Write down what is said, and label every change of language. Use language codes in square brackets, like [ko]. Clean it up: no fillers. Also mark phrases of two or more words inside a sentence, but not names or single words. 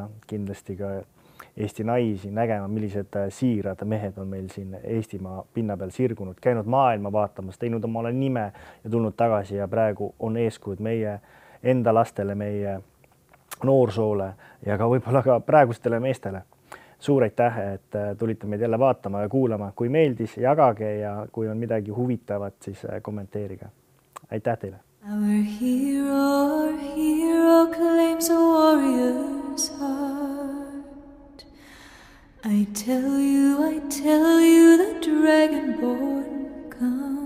[et] Kindlasti ka Eesti naisi nägema, millised siirad mehed on meil siin Eestimaa pinna peal sirgunud, käinud maailma vaatamas, teinud omale nime ja tulnud tagasi ja praegu on eeskujud meie enda lastele, meie noorsoole ja ka võib-olla ka praegustele meestele. Suur aitäh, et tulite meid jälle vaatama ja kuulama. Kui meeldis, jagage ja kui on midagi huvitavat, siis kommenteerige. Aitäh teile! [en] Our hero claims a warrior's heart. I tell you, the dragonborn comes.